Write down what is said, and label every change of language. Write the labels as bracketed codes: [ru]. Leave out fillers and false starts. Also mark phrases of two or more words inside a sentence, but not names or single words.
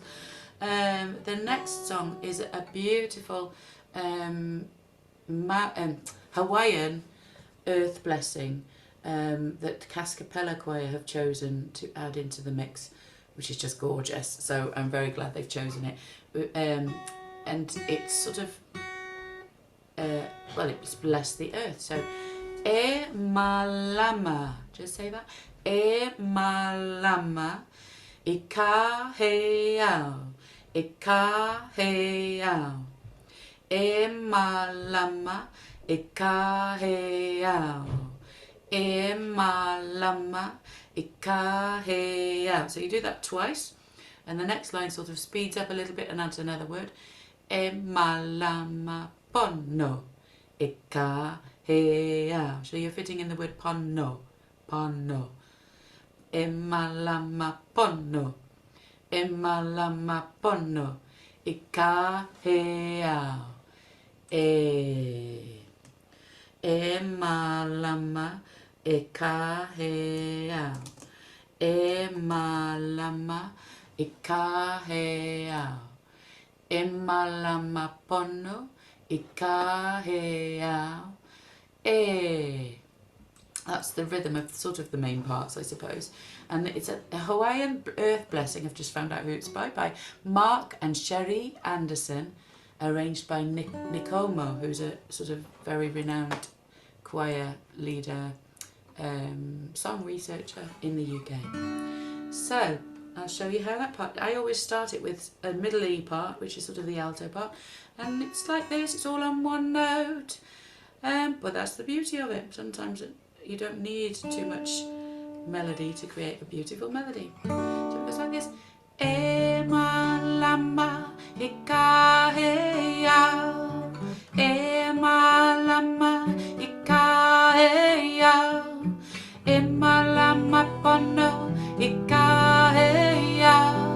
[en] The next song is a beautiful Hawaiian earth blessing that Cascapella Choir have chosen to add into the mix, which is just gorgeous. So I'm very glad they've chosen it. And it's sort of, well, it's bless the earth. So, Malama, just say that. [haw] Malama, heiau, heiau. Malama, heiau, Malama, heiau. [en] So you do that twice, and the next line sort of speeds up a little bit and adds another word. [haw] Malama, pono, heiau. [en] So you're fitting in the word [haw] pono, pono. Malama, pono, Malama, pono, heiau. Malama, heiau, Malama, heiau, Malama, pono, heiau. [en] That's the rhythm of sort of the main parts, I suppose. And it's a Hawaiian earth blessing. I've just found out who it's by Mark and Sharie Anderson, arranged by Nickomo, who's a sort of very renowned choir leader, song researcher in the UK. So I'll show you how that part. I always start it with a middle E part, which is sort of the alto part, and it's like this. It's all on one note, but that's the beauty of it. Sometimes you don't need too much melody to create a beautiful melody. So it goes like this. [haw] Malama, heiau, Malama, heiau, Malama, pono, heiau.